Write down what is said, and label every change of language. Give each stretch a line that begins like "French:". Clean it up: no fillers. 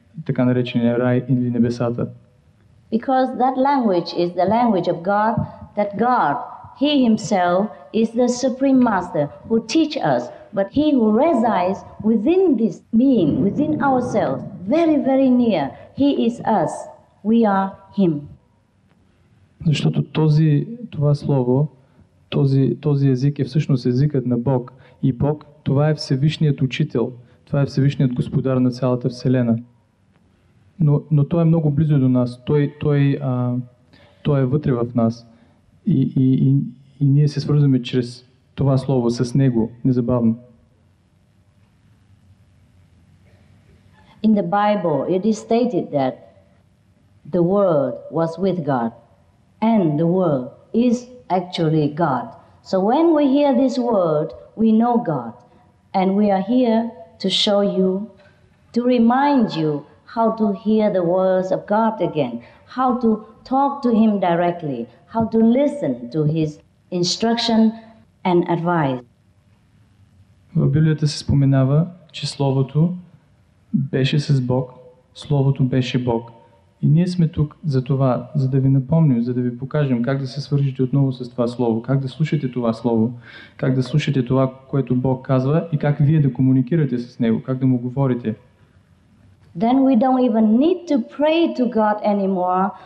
Bulgarian: така наречения рай или небесата.
English: Because that language is the language of God, that God, He Himself, is the Supreme Master who teach us, but He who resides within this being, within ourselves, very, very near, He is us, we are Him.
Bulgarian: Защото това слово, този език е всъщност езикът на Бог. И Бог, това е Всевишният Учител, това е Всевишният Господар на цялата Вселена. Но Той е много близо до нас, Той е вътре в нас. И ние се свързваме чрез това слово с Него, незабавно.
English: In the Bible, it is stated that the Word was with God, and the Word is actually God. So when we hear this word, we know God, and we are here to show you, to remind you how to hear the words of God again, how to talk to Him directly, how to listen to His instruction and advice.
Bulgarian: В Библията се споменава, че Словото беше с Бог, Словото беше Бог. И ние сме тук за това, за да ви напомним, за да ви покажем как да се свържете отново с това Слово, как да слушате това Слово, как да слушате това, което Бог казва и как вие да комуникирате с Него, как да му говорите.
English: Then we don't even need to pray to God anymore.